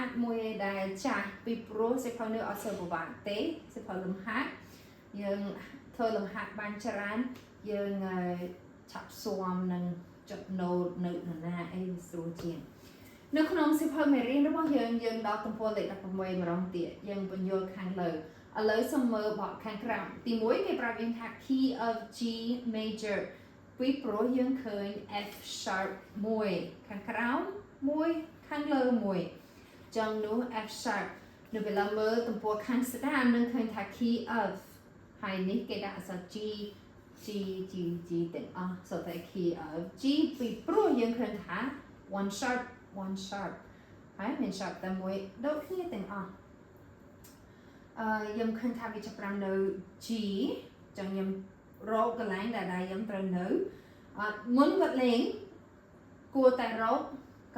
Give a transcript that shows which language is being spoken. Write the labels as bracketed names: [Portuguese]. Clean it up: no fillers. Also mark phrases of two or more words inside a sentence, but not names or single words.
[Khmer] ត់មួយដែលចាស់ពីព្រោះសិភៅនេះអត់សូវពិបាកទេសិភៅលំហាត់យើងធ្វើលំហាត់បានច្រើនយើងឆាប់ ស៊ាំនឹងចុច note នៅណាអីស្រួលជាងនៅក្នុងសិភៅមេរៀនរបស់យើងដល់ទំព័រលេខ16ម្ដងទៀតយើងបញ្យល់ខាងលើឥឡូវសូមមើលបទខាងក្រោមទី1គេប្រាប់យើងថា [English] key of G major [Khmer] ពីព្រោះយើងឃើញ [English] F sharp [Khmer] 1ខាងក្រោម1ខាងលើ1ចឹងនោះ [English] F sharp [Khmer] នៅពេលមើលទំព័រខាងស្ដាំនឹងឃើញថា [English] key of [Khmer] ហើយនេះគេដាក់អក្សរ G ទាំងអស់សូត្រតែ [English] key of G [Khmer] ពីព្រោះយើងឃើញថា [English] one sharp [Khmer] ហើយមាន sharp តែមួយដូចគ្នាទាំងអស់ខ្ញុំឃើញថាវាចាប់ ផ្ដើមនៅ G ចឹងខ្ញុំរកកន្លែងដែលខ្ញុំត្រូវនៅមុនគាត់លេងគួរតែរកក